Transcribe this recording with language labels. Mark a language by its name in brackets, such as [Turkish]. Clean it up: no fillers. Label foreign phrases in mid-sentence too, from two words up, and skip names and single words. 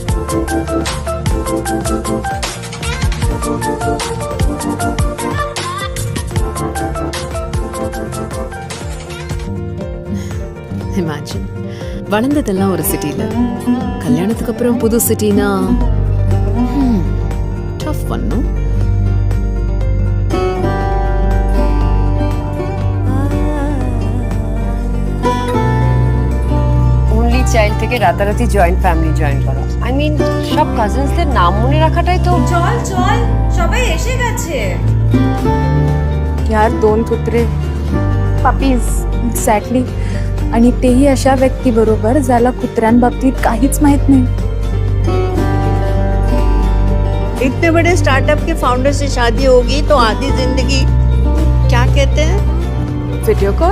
[Tamil] இமேஜின் வளர்ந்ததெல்லாம் ஒரு சிட்டில, கல்யாணத்துக்கு அப்புறம் புது சிட்டினா டஃப் பண்ணும். [English] only child [Bangla] থেকে রাতারাতি [English] joint family join [Bangla] করা, [English] I mean [Bangla] সব কাজিনসদের নাম মনে রাখাটাই তো। চল চল, সবাই এসে গেছে। [Marathi] यार 2 कुत्रे [English] puppies exactly, [Marathi] आणि तेही अशा व्यक्तीबरोबर ज्याला कुत्र्यांबाबतीत काहीच माहित नाही. [Hindi] इतने बड़े स्टार्टअप के फाउंडर से शादी होगी तो आधी जिंदगी क्या कहते हैं, [English] video call.